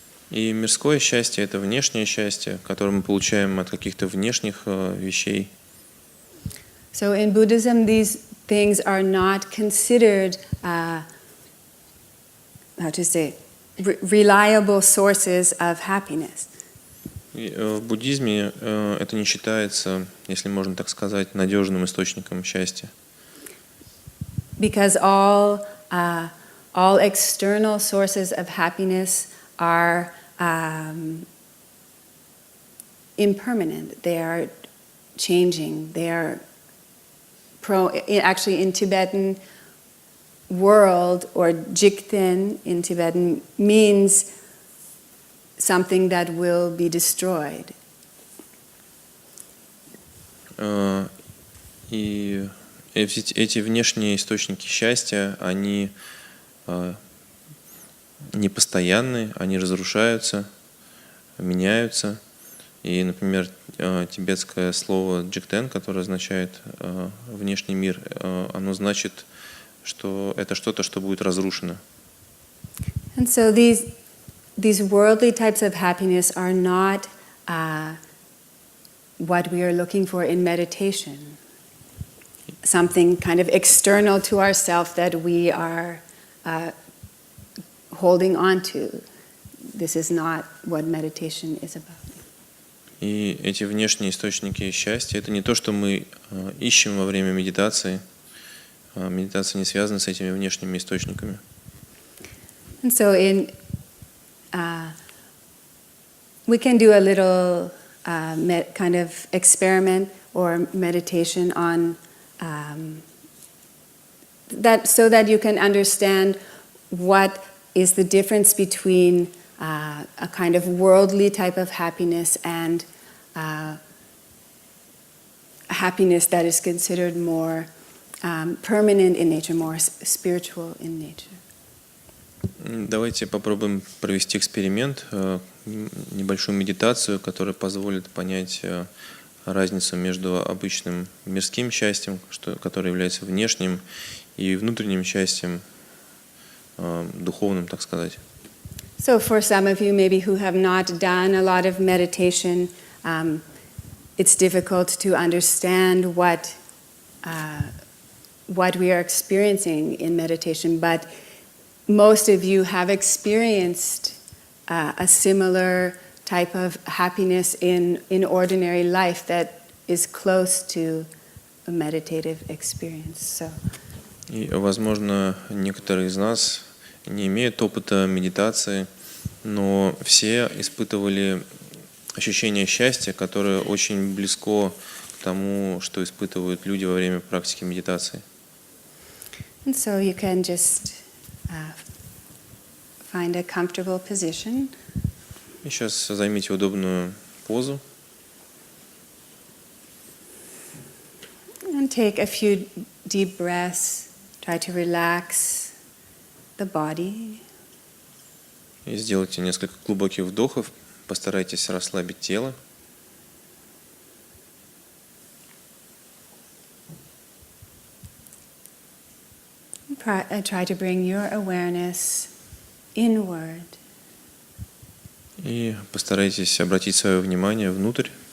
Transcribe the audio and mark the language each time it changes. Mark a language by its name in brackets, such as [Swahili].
[Russian] И мирское счастье – это внешнее счастье, которое мы получаем от каких-то внешних вещей. [English] So in Buddhism, these things are not considered, how to say, reliable sources of happiness. [Russian] И в буддизме это не считается, если можно так сказать, надежным источником счастья. [English] Because all external sources of happiness are impermanent. They are changing. They are actually in Tibetan world, or jikten in Tibetan, means something that will be destroyed. [Russian] И эти внешние источники счастья, они непостоянны, они разрушаются, меняются. И, например, тибетское слово «джиктен», которое означает «внешний мир», оно значит, что это что-то, что будет разрушено. [English] And so these worldly types of happiness are not what we are looking for in meditation. Something kind of external to ourselves that we are holding on to. This is not what meditation is about. [Russian] И эти внешние источники счастья – это не то, что мы ищем во время медитации. Медитация не связана с этими внешними источниками. [English] And so we can do a little kind of experiment or meditation on that, so that you can understand what is the difference between a kind of worldly type of happiness and happiness that is considered more permanent in nature, more spiritual in nature. [Russian] Давайте попробуем провести эксперимент, небольшую медитацию, которая позволит понять разницу между обычным мирским счастьем, которое является внешним, и внутренним счастьем, духовным, так сказать. [English] So for some of you maybe who have not done a lot of meditation, it's difficult to understand what we are experiencing in meditation, but most of you have experienced a similar type of happiness in ordinary life that is close to a meditative experience. So. [Russian] И, возможно, некоторые из нас не имеют опыта медитации, но все испытывали ощущение счастья, которое очень близко к тому, что испытывают люди во время практики медитации. [English] And so you can just find a comfortable position. [Russian] И сейчас займите удобную позу. [English] And take a few deep breaths. Try to relax the body. [Russian] И сделайте несколько глубоких вдохов. Постарайтесь расслабить тело. [English] Try to bring your awareness inward. [Russian] И постарайтесь обратить свое внимание внутрь.